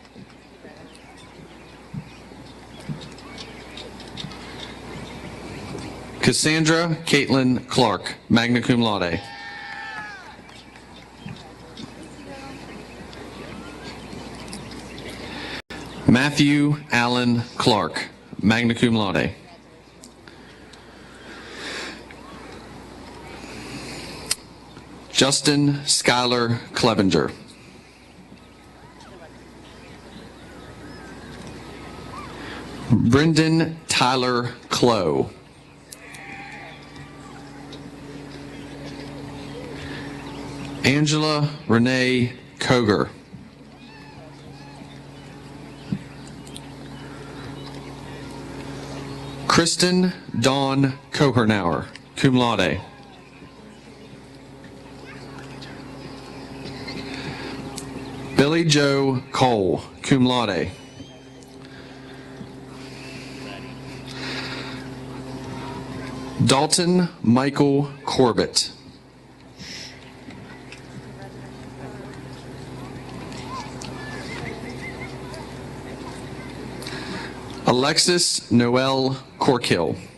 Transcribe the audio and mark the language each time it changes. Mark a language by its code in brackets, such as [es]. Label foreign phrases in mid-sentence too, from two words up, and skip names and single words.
[en] Cassandra Caitlin Clark, [la] magna cum laude. [en] Matthew Allen Clark, [la] magna cum laude. [en] Justin Schuyler Clevenger. Brendan Tyler Clow. Angela Renee Koger. Kristen Dawn Kohernauer, [la] cum laude. [en] Billy Joe Cole, [la] cum laude. [en] Dalton Michael Corbett. Alexis Noel Corkill.